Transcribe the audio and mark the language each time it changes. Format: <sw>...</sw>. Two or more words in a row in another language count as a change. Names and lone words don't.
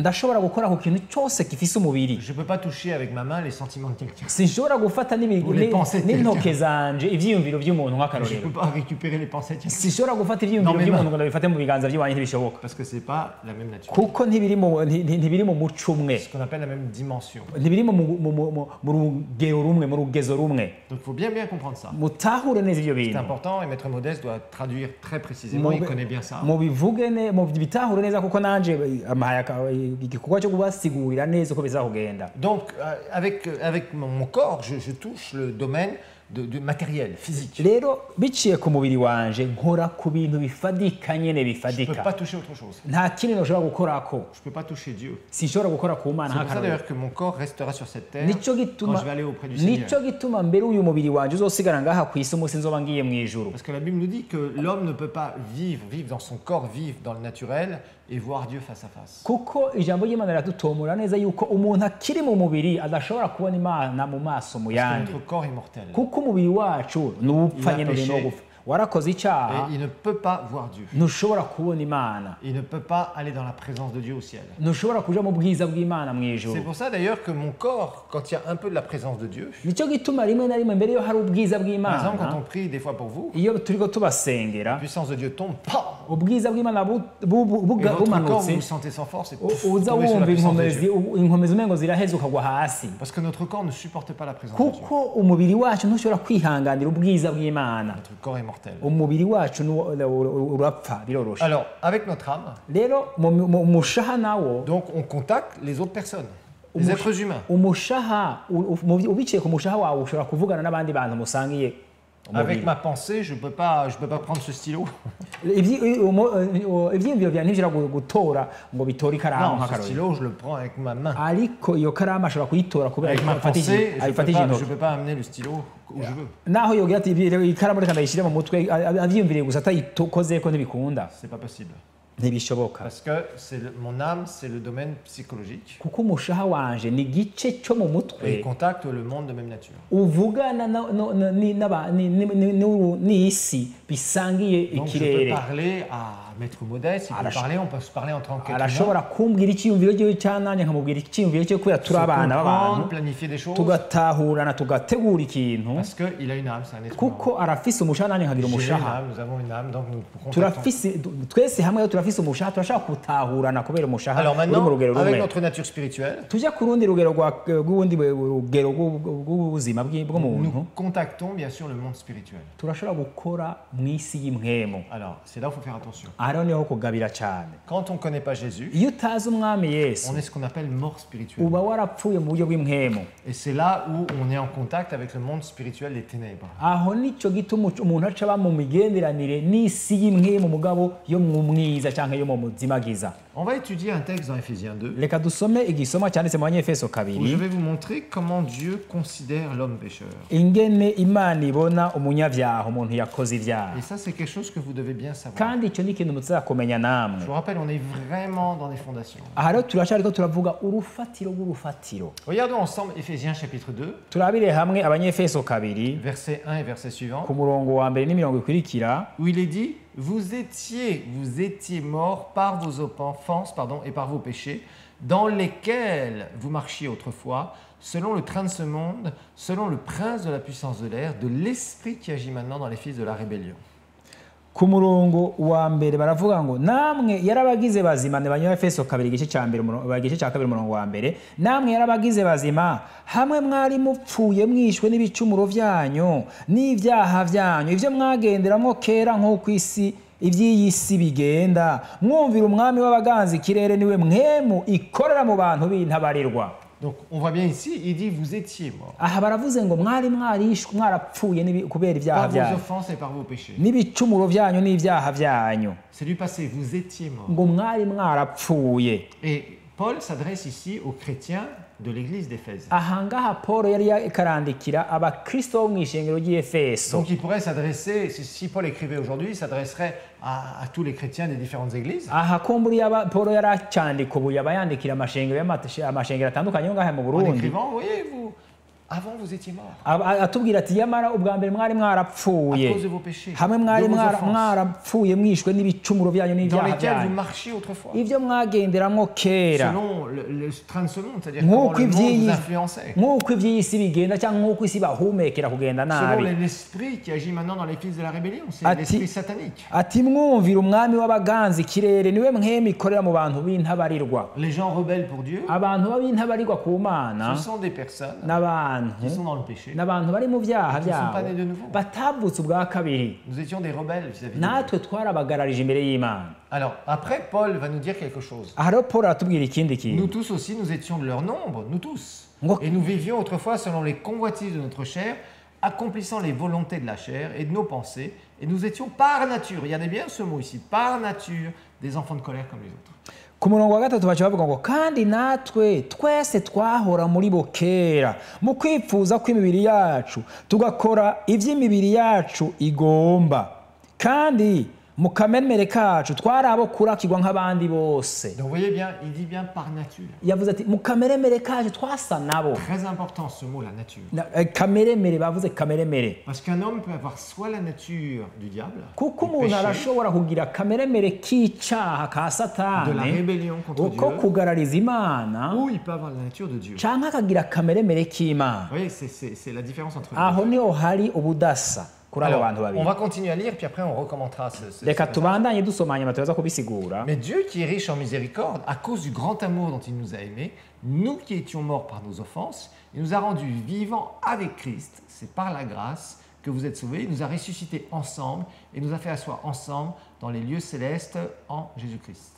<rn>ndashobora gukora ku kintu cyose gifise umubiri.</rn> <fr>Je ne peux pas toucher avec ma main les sentiments de quelqu'un.</fr> <rn>Sinshobora gufata</rn> <fr>Les pensées de</fr> <rn>n'intoke zanje ivyiyumviro by'umuntu</rn> <fr>Je ne</fr> <rn>nk'akarorero.</rn> <fr>peux pas récupérer les pensées de quelqu'un.</fr> <rn>Sinshobora gufata ivyiyumviro</rn> <fr>Non, mais</fr> <rn>by'umuntu ngo ndabifate mu biganza by'iwanjye ntibishoboka.</rn> <fr>Parce que ce n'est pas la même nature.</fr> <rn>Kuko ntibiri mu muco umwe,</rn> <fr>Ce qu'on appelle la même dimension.</fr> <rn>ntibiri mu rugero rumwe, mu rugezo rumwe.</rn> <fr>Donc il faut bien comprendre ça.</fr> <rn>Mutahure neza ivyo</rn> <fr>C'est</fr> <rn>bintu.</rn> <fr>important et Maître Modeste doit traduire très précisément, il connaît bien ça.</fr> <rn>mubitahure neza kuko nanje igikorwa cyo kubasigurira neza uko bizakugenda.</rn> <fr>Donc avec mon corps, je touche le domaine de matériel, physique.</fr> <rn>Rero biciye ku mubiri wanje nkora ku bintu bifadika nyene</rn> <fr>Je ne peux</fr> <rn>bifadika,</rn> <fr>pas toucher autre chose.</fr> <rn>nta kindi noshobora gukorako,</rn> <fr>Je ne peux pas toucher Dieu.</fr> <rn>sinshobora gukora ku Mana</rn> <fr>C'est pour ça</fr> <rn>nk'akarorero.</rn> <fr>d'ailleurs que mon corps restera sur cette terre</fr> <rn>Nico</rn> <fr>quand</fr> <rn>gituma</rn> <fr>je vais aller auprès du Seigneur.</fr> <rn>nico gituma mbere uyu mubiri wanje uzosigara ngaha ku isi umunsi nzoba ngiye mu ijuru.</rn> <fr>Parce que la Bible nous dit que l'homme ne peut pas vivre dans son corps, vivre dans le naturel et voir Dieu face à face.</fr> <rn>Kuko ijambo ry'Imana riradutomora neza yuko umuntu akiri mu mubiri adashobora kubona Imana mu maso mu</rn> <fr>Parce que</fr> <rn>yandi.</rn> <fr>notre corps est mortel.</fr> <rn>Kuko umubiri wacu nupfa nyene uri no gupfa, warakoze</rn> <fr>et</fr> <rn>icyaha</rn> <fr>il ne peut pas voir Dieu.</fr> <rn>ntushobora kubona imana</rn> <fr>Il ne peut pas aller dans la présence de Dieu au ciel.</fr> <rn>ntushobora kuja mu bwiza bw'imana mu</rn> <fr>C'est</fr> <rn>ijuru</rn> <fr>pour ça d'ailleurs que mon corps, quand il y a un peu de la présence de Dieu,</fr> <rn>nicyo gituma rimwe na rimwe mbere yo hari ubwiza</rn> <fr>par exemple quand</fr> <rn>bw'imana</rn> <fr>on prie des fois pour vous,</fr> <rn>iyo turiko tubasengera</rn> <fr>la puissance de Dieu tombe, pam,</fr> <rn>ubwiza bw'imana</rn> <fr>et votre corps, vous</fr> <rn>bumanutse</rn> <fr>vous sentez sans force et</fr> <rn>uza</rn> <fr>tombez sur la</fr> <rn>wumva</rn> <fr>puissance de</fr> <rn>inkomezi</rn> <fr>Dieu.</fr> <rn>inkomezi umengo ziraheze ukagwa hasi</rn> <fr>Parce que notre corps ne supporte pas la présence de Dieu.</fr> <rn>kuko umubiri wacu ntushobora kwihanganira ubwiza bw'imana</rn> <fr>Notre corps est mortel.</fr> <rn>umubiri wacu urapfa biroroshe</rn> <fr>Alors, avec notre âme,</fr> <rn>rero mu mushaha nawo</rn> <fr>donc on contacte les autres personnes, les êtres humains.</fr> <rn>umushaha ubiciye ku mushaha wawe ushobora kuvugana n'abandi bantu musangiye</rn> <fr>Avec ma pensée, je peux pas prendre ce stylo.</fr> <rn>ibyiyumviro byanjye ntibishobora gutora ngo bitore ikaramu</rn> <fr>Non, ce</fr> <rn>nk'akarorero</rn> <fr>stylo, je le prends avec ma main.</fr> <rn>ariko iyo karamu ashobora kuyitora kubera</rn> <fr>Avec ma pensée, je</fr> <rn>ayifatije</rn> <fr>ne</fr> <rn>intoki</rn> <fr>peux pas amener le stylo où je veux.</fr> <rn>naho yogira ati ikaramu reka ndayishyire mu mutwe abyiyumviriye gusa atayikozeko ntibikunda</rn> <fr>C'est pas possible.</fr> <rn>ntibishoboka</rn> <fr>Parce que mon âme, c'est le domaine psychologique.</fr> <rn>kuko umushaha wanje ni igice cyo mu</rn> <fr>Et il</fr> <rn>mutwe</rn> <fr>contacte le monde de même nature.</fr> <rn>uvugana n'isi bisangiye</rn> <fr>Donc je peux</fr> <rn>ikirere</rn> <fr>parler à Maître Modeste, il peut parler, on peut se parler en tant qu'être humain.</fr> <rn>arashobora kumbwira icyiyumviro cyiwe cyananye nkamubwira icyiyumviro cye kubera turi</rn> <fr>Se</fr> <rn>abana b'abantu</rn> <fr>comprendre, planifier des choses.</fr> <rn>tugatahurana tugategura ikintu</rn> <fr>Parce qu'il a une âme, c'est un être humain.</fr> <rn>kuko arafise umushaha nanjye nkagira</rn> <fr>J'ai une</fr> <rn>umushaha</rn> <fr>âme, nous avons une âme, donc nous contactons.</fr> <rn>turafise twese hamwe rero turafise umushaha turashaka gutahurana kubera umushaha</rn> <fr>Alors</fr> <rn>uri mu</rn> <fr>maintenant,</fr> <rn>rugero</rn> <fr>avec</fr> <rn>rumwe</rn> <fr>notre nature spirituelle,</fr> <rn>tujya ku rundi rugero rw'ubundi rugero rw'ubuzima bw'umuntu</rn> <fr>nous contactons bien sûr le monde spirituel.</fr> <rn>turashobora gukora mu isi y'imwemu</rn> <fr>Alors, c'est là où il faut faire attention.</fr> <rn>aha rero niho kugabira cyane</rn> <fr>Quand on ne connaît pas Jésus,</fr> <rn>iyo utazi umwami yesu</rn> <fr>on est ce qu'on appelle mort spirituelle.</fr> <rn>uba warapfuye mu buryo bw'imwemu</rn> <fr>Et c'est là où on est en contact avec le monde spirituel des ténèbres.</fr> <rn>aho nicyo gituma umuntu aca aba mu migenderanire n'isi y'imwemu mugabo yo mu mwiza cyangwa yo mu muzimagiza</rn> <fr>On va étudier un texte dans Éphésiens 2</fr> <rn>reka dusome igisoma cyanditse mu banyefeso</rn> <fr>où je</fr> <rn>kabiri</rn> <fr>vais vous montrer comment Dieu considère l'homme pécheur.</fr> <rn>ingene imana ibona umunyabyaha umuntu yakoze ibyaha</rn> <fr>Et ça, c'est quelque chose que vous devez bien savoir.</fr> <rn>kandi icyo ni ikintu muzakumenya namwe</rn> <fr>Je vous rappelle, on est vraiment dans des fondations.</fr> <rn>aha rero turacyariko turavuga urufatiro rw'urufatiro</rn> <fr>Regardons ensemble Éphésiens chapitre 2,</fr> <rn>turabire hamwe abanyefeso kabiri</rn> <fr>verset 1 et verset suivant,</fr> <rn>ku murongo wa mbere n'imirongo ikurikira</rn> <fr>où il est dit vous étiez morts par vos offenses et par vos péchés, dans lesquels vous marchiez autrefois, selon le train de ce monde, selon le prince de la puissance de l'air, de l'esprit qui agit maintenant dans les fils de la rébellion.</fr> <rn>ku murongo wa mbere baravuga ngo namwe yarabagize bazima ni banyefeso kabiri igice cya mbere igice cya kabiri umurongo wa mbere namwe yarabagize bazima hamwe mwari mupfuye mwishwe n'ibicumuro byanyu n'ibyaha byanyu ibyo mwagenderamo kera nk'uko isi iby'iyi si bigenda mwumvira umwami w'abaganza ikirere niwe mwemu ikorera mu bantu b'intabarirwa.</rn> <fr>Donc on voit bien ici, il dit vous étiez morts</fr> <rn>aha baravuze ngo mwari mwarishwe mwarapfuye kubera ibyaha</rn> <fr>par vos</fr> <rn>byanyu</rn> <fr>offenses et par vos péchés.</fr> <rn>n'ibicumuro byanyu n'ibyaha byanyu</rn> <fr>C'est du passé, vous étiez morts.</fr> <rn>ngo mwari mwarapfuye.</rn> <fr>Et Paul s'adresse ici aux chrétiens de l'église d'Éphèse.</fr> <rn>aha ngaha paul yari yakarandikira abakristo bo mu ishengero ry'efeso.</rn> <fr>Donc il pourrait s'adresser, si Paul écrivait aujourd'hui, il s'adresserait à tous les chrétiens des différentes églises.</fr> <rn>aha kumburi paul yari acyandika ubu yaba yandikira amashengero atandukanye yo ngaha mu</rn> <fr>En</fr> <rn>burundi</rn> <fr>écrivant, voyez-vous, avant vous étiez morts</fr> <rn>atubwira ati yamara ubwa mbere mwari</rn> <fr>à</fr> <rn>mwarapfuye</rn> <fr>cause de vos péchés,</fr> <rn>hamwe mwari</rn> <fr>de vos offenses,</fr> <rn>mwarapfuye mwishwe n'ibicumuro byanyu</rn> <fr>dans</fr> <rn>n'ibyaha</rn> <fr>lesquels vous</fr> <rn>byanyu</rn> <fr>marchiez autrefois,</fr> <rn>ibyo mwagenderamo kera</rn> <fr>selon le train de ce monde, c'est-à-dire comment</fr> <rn>nk'uko</rn> <fr>le monde vous influençait,</fr> <rn>nk'uko iby'iyi si bigenda cyangwa nk'uko isi bahumekera kugenda</rn> <fr>selon</fr> <rn>nabi.</rn> <fr>l'esprit qui agit maintenant dans les fils de la rébellion, c'est</fr> <rn>Ati-</rn> <fr>l'esprit satanique.</fr> <rn>ati mwumvira umwami w'abaganza ikirere niwe mwemi ikorera mu bantu b'intabarirwa.</rn> <fr>Les gens rebelles pour Dieu,</fr> <rn>abantu b'intabarirwa ku mana</rn> <fr>ce sont des personnes</fr> <rn>n'abantu</rn> <fr>qui sont dans le péché.</fr> <rn>n'abantu bari mu byaha</rn> <fr>Qui ne sont pas</fr> <rn>byabo</rn> <fr>nés de nouveau.</fr> <rn>batavutse ubwa kabiri</rn> <fr>Nous étions des rebelles vis-à-vis de Dieu.</fr> <rn>natwe twarabagararije imbere y'imana.</rn> <fr>Alors, après, Paul va nous dire quelque chose.</fr> <rn>aha rero paul aratubwira ikindi</rn> <fr>Nous</fr> <rn>kintu</rn> <fr>tous aussi, nous étions de leur nombre, nous tous.</fr> <rn>Ngo-</rn> <fr>Et nous vivions autrefois selon les convoitises de notre chair, accomplissant les volontés de la chair et de nos pensées. Et nous étions par nature, regardez bien ce mot ici, par nature, des enfants de colère comme les autres.</fr> <rn>ku murongo wa gatatu baca bavuga ngo kandi natwe twese twahora muri bo kera mu kwipfuza kw'imibiri yacu tugakora iby'imibiri yacu igomba kandi mu kameremere kacu twari abo kurakirwa nk'abandi bose.</rn> <fr>Donc vous voyez bien, il dit bien par nature.</fr> <rn>Yavuze ati mu kameremere kacu twasa nabo.</rn> <fr>Très important ce mot, la nature.</fr> <rn>Kameremere bavuze kameremere.</rn> <fr>Parce qu'un homme peut avoir soit la nature du diable,</fr> <rn>kuko</rn> <fr>du</fr> <rn>umuntu</rn> <fr>péché,</fr> <rn>arashobora kugira kameremere k'icyaha ka</rn> <fr>de la</fr> <rn>satani</rn> <fr>rébellion contre</fr> <rn>uko</rn> <fr>Dieu,</fr> <rn>kugarariza imana</rn> <fr>ou il peut avoir la nature de Dieu. Vous</fr> <rn>cyangwa akagira kameremere k'imana.</rn> <fr>voyez, c'est la différence entre les</fr> <rn>aho</rn> <fr>deux.</fr> <rn>niho hari ubudasa kuri abo bantu</rn> <fr>Alors, on</fr> <rn>babiri.</rn> <fr>va continuer à lire, puis après on recommentera</fr> <rn>reka tubandanye dusomanya amatoza kubisigura.</rn> <fr>Mais Dieu qui est riche en miséricorde, à cause du grand amour dont il nous a aimés, nous qui étions morts par nos offenses, il nous a rendus vivants avec Christ. C'est par la grâce que vous êtes sauvés. Il nous a ressuscités ensemble et nous a fait asseoir ensemble dans les lieux célestes en Jésus-Christ.</fr>